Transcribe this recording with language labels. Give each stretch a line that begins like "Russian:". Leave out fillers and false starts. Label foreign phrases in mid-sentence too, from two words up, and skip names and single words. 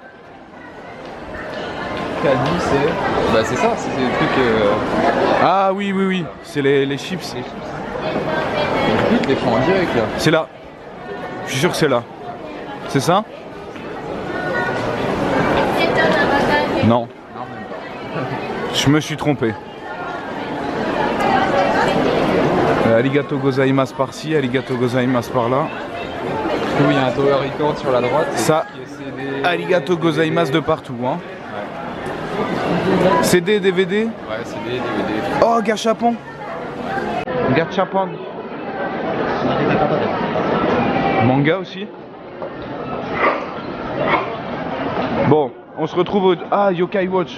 French: Calbi, c'est ça, c'est des trucs. Ah oui, c'est les chips. Il les prend en direct là. C'est là. Je suis sûr que c'est là. C'est ça? Non. Je me suis trompé.
Japanese: ありがとうございます
French: par-ci,
Japanese: ありがとうございます
French: par-là. Oui, il y a un tower record sur la droite. Ça,
Japanese: ありがとうございます
French: de partout. Hein. Ouais. CD, DVD? Ouais, CD, DVD. Oh, gachapon. Gachapon. Manga aussi. Bon, on se retrouve au... Ah, Yokai Watch.